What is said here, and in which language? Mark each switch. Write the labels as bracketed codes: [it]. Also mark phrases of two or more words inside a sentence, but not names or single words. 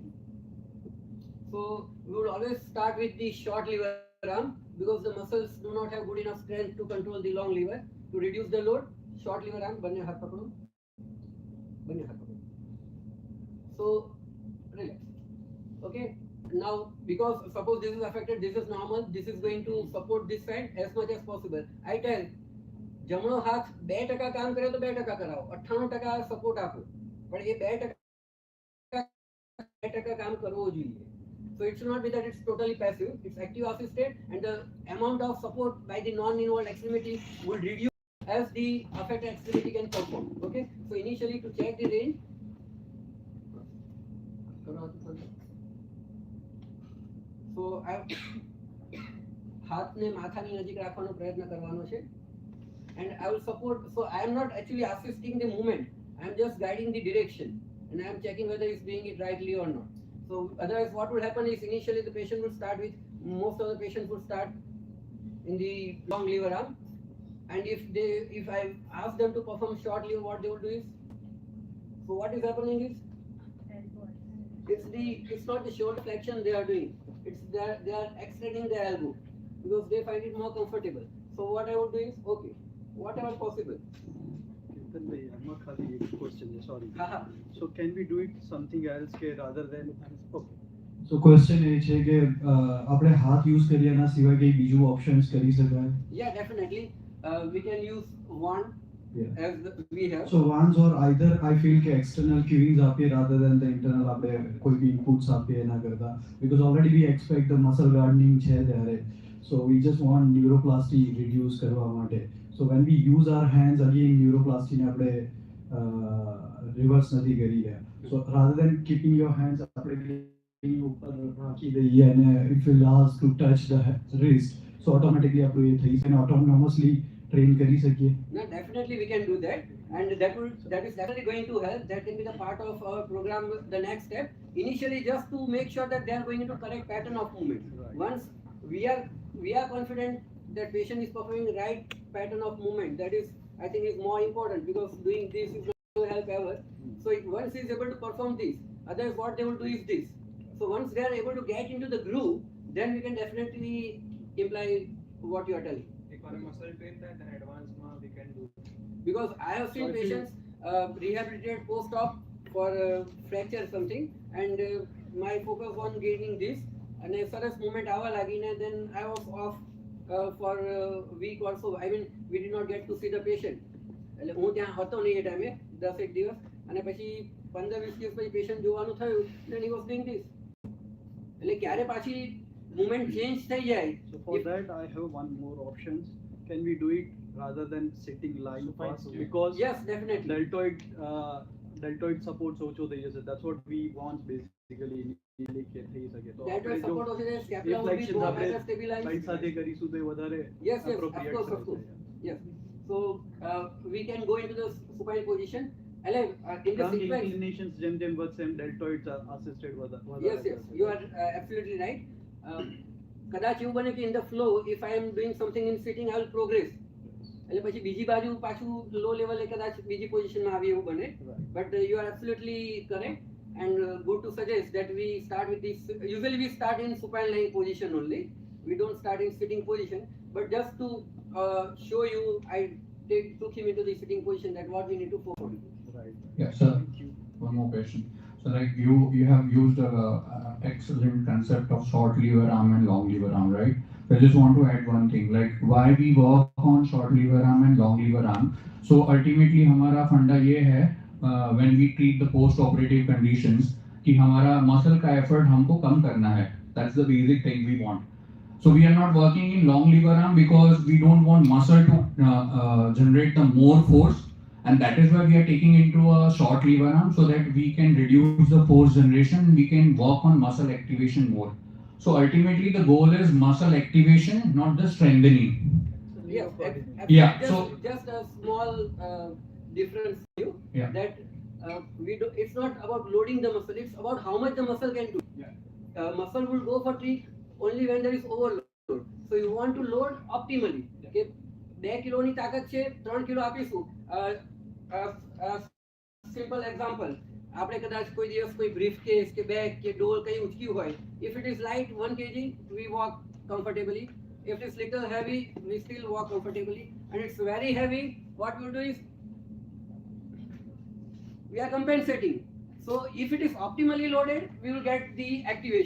[en] So we would always start with the short lever arm because the muscles do not have good enough strength to control the long lever. To reduce the load, short lever arm, [hi] बाएं हाथ पकड़ो. बाएं हाथ पकड़ो. [en] So relax. Okay. Now because suppose this is affected, this is normal, this is going to support this side as much as possible. I tell [gu] જમણો હાથ 2% કામ કરે તો 2% કરાવો, 98% સપોર્ટ આપો, પણ એ 2% કામ કરવો જોઈએ. [en] So it should not be that it's totally passive, it's active assisted, and the amount of support by the non-involved extremity will reduce as the affected extremity can perform. Okay, so initially to check the range. So I [gu] હાથને માથાની નજીક રાખવાનો પ્રયત્ન કરવાનો છે. [en] And I will support, so I am not actually assisting the movement, I am just guiding the direction and I am checking whether he is doing it rightly or not. So otherwise what will happen is initially the patient will start with, most of the patients will start in the long lever arm, and if I ask them to perform short lever, what they will do is, so what is happening is, it's not the shoulder flexion they are doing, it's they are extending their elbow because they find it more comfortable. So what I would do is, okay, whatever possible. Question, sorry. So can we do it something else rather than? Okay. So question [gu] એ છે કે આપણે હાથ યુઝ કરીએ એના સિવાય કઈ બીજું ઓપ્શન્સ કરી શકાય? [en] Yeah, definitely. We can use wand as we have. So wands or either I feel કે external cueings આપીએ rather than the internal [gu] આપણે કોઈ બી [en] inputs [gu] આપીએ એના કરતા, [en] because already we expect the muscle gardening [gu] છે ત્યારે, [en] so we just want neuroplasty reduce [gu] કરવા માટે. [en] So when we use our hands, again neuroplasty [gu] ને આપણે [en] reverse [gu] નથી કરી રહ્યા. [en] So rather than keeping your hands [gu] આપણે ઉપર રાખી દઈએ [en] and if you ask to touch the wrist, so automatically [gu] આપણું એ થઈ જાય, [en] autonomously train [gu] કરી શકીએ. [en] No, definitely we can do that, and that is definitely going to help. That can be the part of our program, the next step. Initially, just to make sure that they are going into correct pattern of movement. Right. Once we are confident that patient is performing right pattern of movement, that is, I think, is more important, because doing this is not going to help ever. So once he is able to perform this, otherwise what they will do is this. So once they are able to get into the groove, then we can definitely imply what you are telling. If our muscle pain that, then advanced we can do. Because I have seen patients rehabilitated post-op for fracture something, and my focus on gaining this, and a સરસ movement [gu] આવા લાગીને, [en] then I was off for a week or so. I mean, we did not get to see the patient. [gu] એટલે હું ત્યાં હતો નહીં એ ટાઈમે 10-1 દિવસ, અને પછી 15-20 દિવસ પછી પેશન્ટ જોવાનું થયું, [en] then he was doing this. [gu] એટલે ક્યારે પાછી [en] movement change [gu] થઈ જાય. [en] So for that I have one more options. Can we do it rather than sitting lying first? Because Yes, definitely. deltoid support [gu] ઓછો થઈ જશે. [en] That's what we want basically. Deltoid support [gu] ઓછો છે, [en] scapula will be more better stabilized. [gu] Right સાથે કરીશું તો એ વધારે [en] Yes, of appropriate course. [gu] થશે. [en] Yes. So we can go into the supine position, એટલે in the Trunk sequence, [gu] inclinations જેમ વધશે એમ [en] deltoids assisted [gu] વધારે [en] yes, you are absolutely right. [gu] કદાચ એવું બને કે [en] in the flow, if I am doing something in sitting, I will progress. [gu] એટલે પછી બીજી બાજુ પાછું લો લેવલે કદાચ બીજી પોઝિશનમાં આવે એવું બને. [en] Right. But you are absolutely correct and good to suggest that we start with this. Usually we start in supine lying position only. We don't start in sitting position. But just to show you, I took him into the sitting position, that what we need to focus. Right. Yeah, sir. One more question. So like you have used a excellent concept of short lever arm and long lever arm, right? So I just want to add one thing, like why we work on short lever arm and long lever arm. So ultimately [hi] हमारा फंडा ये है [en] when we treat the post operative conditions [hi] कि हमारा muscle का effort हमको कम करना है. [en] That's the basic thing we want. So we are not working in long lever arm because we don't want muscle to generate the more force. And that is why we are taking into a short lever arm so that we can reduce the force generation. We can work on muscle activation more. So ultimately the goal is muscle activation, not the strengthening. Yes, Yeah, just, so- just a small difference here, Yeah. that it's not about loading the muscle, it's about how much the muscle can do. Yeah. Muscle will go for trick only when there is overload. So you want to load optimally. [gu] Okay, 2 કિલોની તાકાત છે, 3 કિલો આપીશું. [en] Simple example, [gu] આપણે કદાચ કોઈ દિવસ કોઈ બ્રીફ કેસ કે બેગ કે ડોલ કઈ ઉચક્યું હોય, [en] if it is light 1 kg, we walk comfortably. If it is little heavy, we still walk comfortably. And it's very heavy, what we'll do is we are compensating. So if it is optimally loaded, we will get the activation.